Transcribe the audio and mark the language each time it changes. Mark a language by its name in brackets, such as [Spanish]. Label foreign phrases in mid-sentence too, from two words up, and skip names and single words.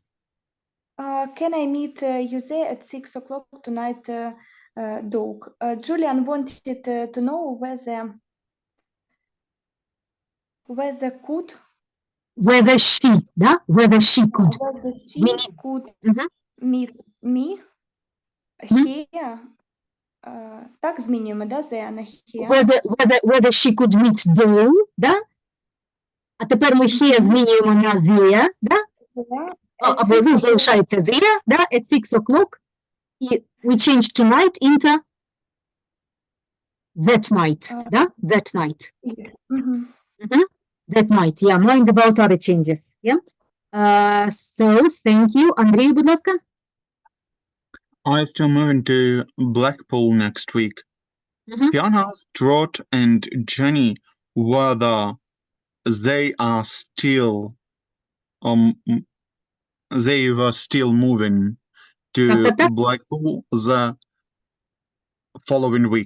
[English] Can I meet you there at 6 o'clock tonight, Doug? Julian wanted to know whether could. Whether she, да, whether she could. Whether she could meet me here. [Ukrainian] Так змінюємо, да, [English] there на here. Whether she could meet Dale, да? А тепер ми here змінюємо на there, да? [Ukrainian] Або ну, залишається there, да? [English] At 6 o'clock. І we change tonight into that night, да? That night. That night, yeah. Mind about other changes, yeah? So, thank you. [Ukrainian] Андрій, будь ласка. [English] I have to move into Blackpool next week. Fiona asked Rod and Jenny whether they are still they were still moving to Blackpool the following week.